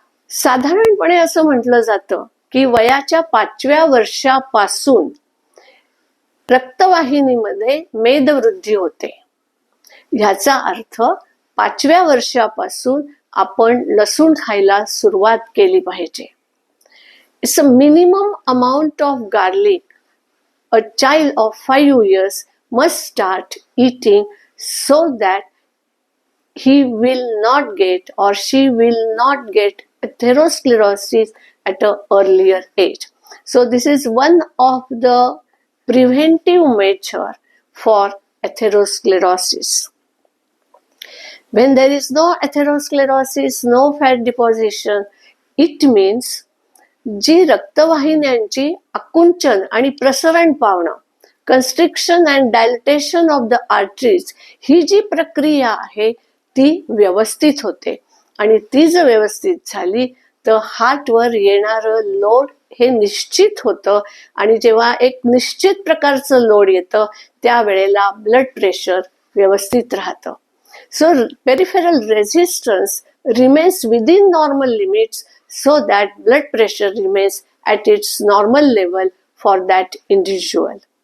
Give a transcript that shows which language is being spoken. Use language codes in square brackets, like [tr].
[mr] साधारणपणे असं म्हटलं जातं की वयाच्या 5व्या वर्षापासून रक्तवाहिनीमध्ये मेदवृद्धी होते. ह्याचा अर्थ 5व्या वर्षापासून आपण लसूण खायला सुरुवात केली पाहिजे. [en] It's a minimum amount of garlic a child of 5 years must start eating so that he will not get or she will not get atherosclerosis at an earlier age. So this is one of the preventive measure for atherosclerosis. When there is no atherosclerosis, no fat deposition, it means [mr] जी रक्तवाहिन्यांची आकुंचन आणि प्रसरण पावणं, [en] constriction and dilatation of the arteries, [mr] ही जी प्रक्रिया आहे ती व्यवस्थित होते. आणि ती जर व्यवस्थित झाली तर हार्टवर येणारं लोड हे निश्चित होतं. आणि जेव्हा एक निश्चित प्रकारचं लोड येतं त्यावेळेला ब्लड प्रेशर व्यवस्थित राहतं. [en] So peripheral resistance remains within normal limits so that blood pressure remains at its normal level for that individual.